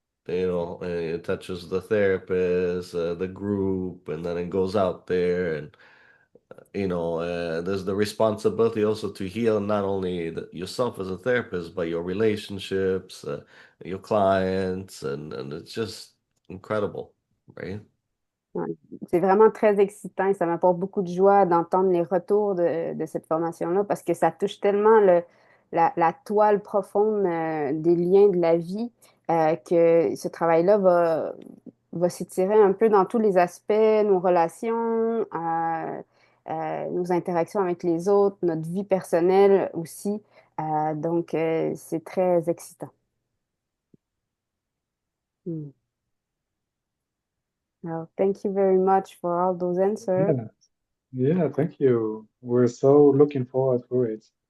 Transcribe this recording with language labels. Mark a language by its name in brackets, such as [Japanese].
[English] It touches the therapist, the group, and then it goes out there, and there's the responsibility also to heal not only yourself as a therapist, but your relationships, your clients, and it's just incredible, right? [French] Ouais. C'est vraiment très excitant et ça m'apporte beaucoup de joie d'entendre les retours de cette formation-là parce que ça touche tellement la toile profonde des liens de la vie que ce travail-là va s'étirer un peu dans tous les aspects, nos relations, nos interactions avec les autres, notre vie personnelle aussi. Donc, c'est très excitant. Mm. [English] Well, thank you very much for all those answers. Yeah, thank you. We're so looking forward for it.